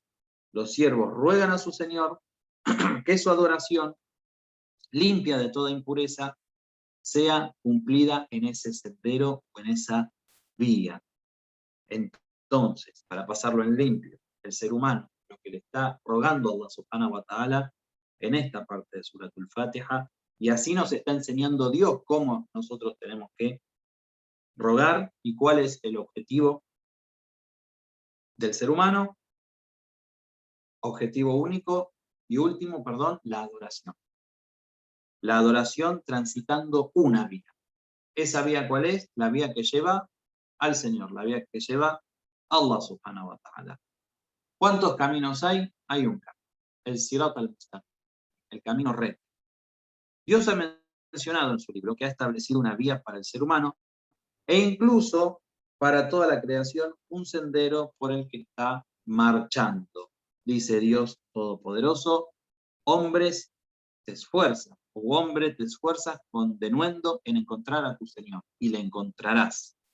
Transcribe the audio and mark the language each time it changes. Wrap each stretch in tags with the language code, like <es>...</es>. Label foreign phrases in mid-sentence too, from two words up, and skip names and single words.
<es>Los siervos ruegan a su Señor que su adoración, limpia de toda impureza, sea cumplida en ese sendero o en esa vía. Entonces, para pasarlo en limpio, el ser humano, lo que le está rogando a Allah</es> <ar>سبحانه وتعالى</ar> <es>en esta parte de Suratul Fatiha, y así nos está enseñando Dios cómo nosotros tenemos que rogar y cuál es el objetivo del ser humano, objetivo único y último, la adoración. la adoración transitando una vía. ¿Esa vía cuál es? La vía que lleva al Señor, la vía que lleva a Allah</es> <ar>سبحانه وتعالى.</ar> <es>¿Cuántos caminos hay? Hay un camino, el</es> <ar>الصراط المستقيم,</ar> <es>el camino recto. Dios ha mencionado en su libro que ha establecido una vía para el ser humano e incluso para toda la creación un sendero por el que está marchando. Dice Dios Todopoderoso, hombres te esfuerzas, o hombre te esfuerzas con denuendo en encontrar a tu Señor, y le encontrarás.</es>